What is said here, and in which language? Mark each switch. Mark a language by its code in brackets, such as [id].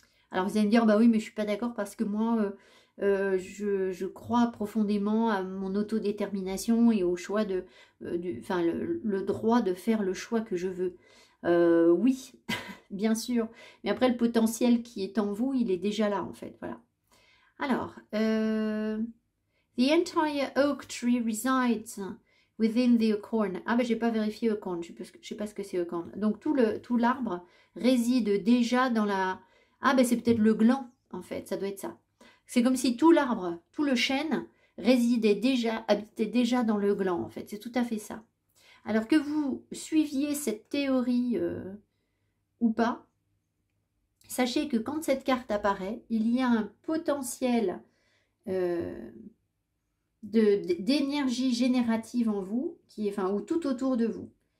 [fr] Alors vous allez me dire, bah oui mais je ne suis pas d'accord parce que moi je crois profondément à mon autodétermination et au choix le droit de faire le choix que je veux. Oui, bien sûr. Mais après, le potentiel qui est en vous, il est déjà là, en fait. Voilà. [en] Alors, the entire oak tree resides within the acorn. [fr] Ah, ben, j'ai pas vérifié acorn. Je sais pas ce que c'est acorn. Donc, tout l'arbre réside déjà dans la... Ah, ben, c'est peut-être le gland, en fait. Ça doit être ça. C'est comme si tout l'arbre, tout le chêne habitait déjà dans le gland, en fait. C'est tout à fait ça. Alors que vous suiviez cette théorie ou pas, sachez que quand cette carte apparaît, il y a un potentiel d'énergie générative en vous, ou tout autour de vous.